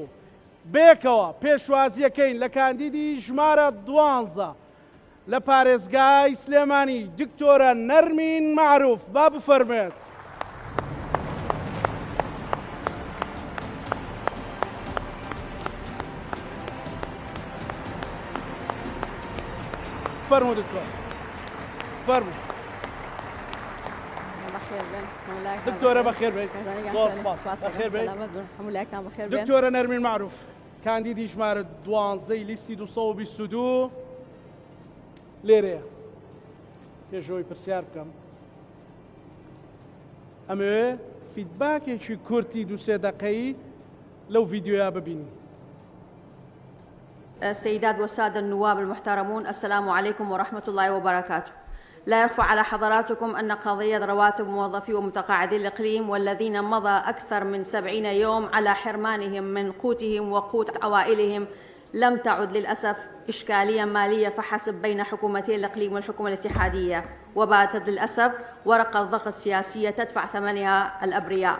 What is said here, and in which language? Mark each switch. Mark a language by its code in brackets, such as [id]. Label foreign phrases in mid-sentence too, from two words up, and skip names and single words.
[ckb] بێکەوە پێشوازیەکەین لە کاندیدی ژمارە 12 لە پارێزگای سلێمانی دکتۆرە نەرمین معروف. با بفەرمێت. فرمو دكتور فرمو بخير بن دكتورة بخير بن بخير بن دكتورة نرمين معروف كانديدي ژمارە 12 لیستی 222 لێرەیە. پێشەوەی پرسیار بکەم ئەمەوێ فیدباکێکی کورتی 2-3 دقەیی لەو ڤیدیۆیا ببینین. [ar] السيدات والسادة النواب المحترمون، السلام عليكم ورحمة الله وبركاته. لا يخفى على حضراتكم أن قضية رواتب موظفي ومتقاعدي الإقليم والذين مضى أكثر من 70 يوم على حرمانهم من قوتهم وقوت عوائلهم لم تعد للأسف إشكالية مالية فحسب بين حكومتي الإقليم والحكومة الاتحادية، وباتت للأسف ورقة ضغط سياسية تدفع ثمنها الأبرياء.